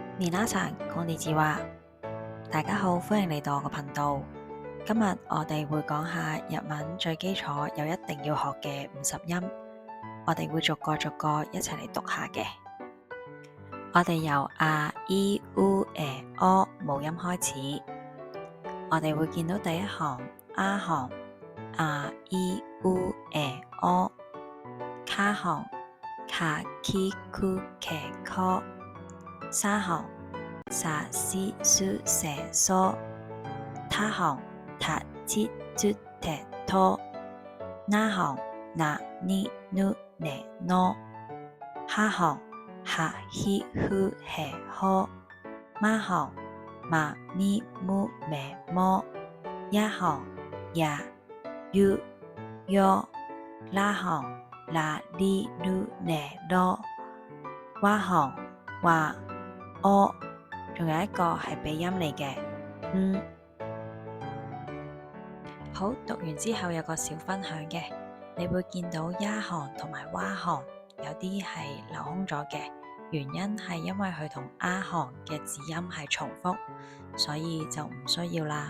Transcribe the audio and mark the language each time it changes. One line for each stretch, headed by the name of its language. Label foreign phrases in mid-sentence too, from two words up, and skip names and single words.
Japanese: 米娜桑，こんにちは。
Cantonese: 大家好，歡迎嚟到我個頻道。今日我哋會講下日文最基礎又一定要學嘅50音，我哋會逐個逐個一齊嚟讀下嘅。我哋由
Japanese: あいうえお
Cantonese: 母音開始，我哋會見到第一行啊行
Japanese: あいうえ
Cantonese: お，卡行
Japanese: かきくけこ，
Cantonese: 沙行
Japanese: さしすせそ，
Cantonese: 他行
Japanese: たちつてと，
Cantonese: 那行
Japanese: なにぬねの，
Cantonese: は行
Japanese: はひふへほ，
Cantonese: ま行
Japanese: まみむめも，
Cantonese: や行
Japanese: やゆよ，
Cantonese: ら行
Japanese: らりるねろ，
Cantonese: wa行 wa o，仲有一個係鼻音嚟嘅，好，讀完之後有個小分享嘅，你會見到呀行同埋哇行有啲係留空咗嘅，原因係因為佢同啊行嘅字音係重複，所以就唔需要啦。